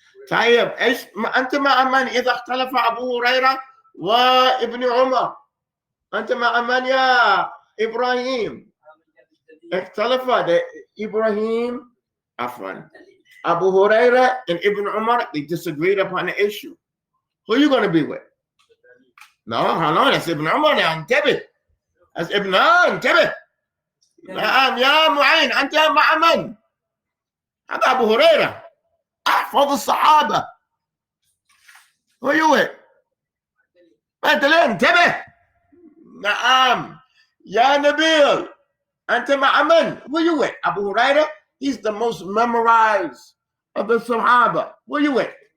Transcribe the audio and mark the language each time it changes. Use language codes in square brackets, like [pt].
[ar] طيب ايش انت مع من اذا اختلف ابو هريره وابن عمر؟ انت مع من يا ابراهيم؟ اختلف ابراهيم عفوا ابو هريره [en] and Ibn Umar, they disagreed upon the issue. Who are you going to be with? No, hold on, that's Ibn Umar now. [ar] انتبه. That's Ibn انتبه. نعم يا معين انت مع من؟ هذا ابو هريره. احفظ الصحابة. [en] Who are you with? [ar] أنت ليه انتبه؟ نعم يا نبيل أنت مع من؟ [en] Who are you with? Abu Hurairah, he's the most memorized of the Sahaba. Who are you with?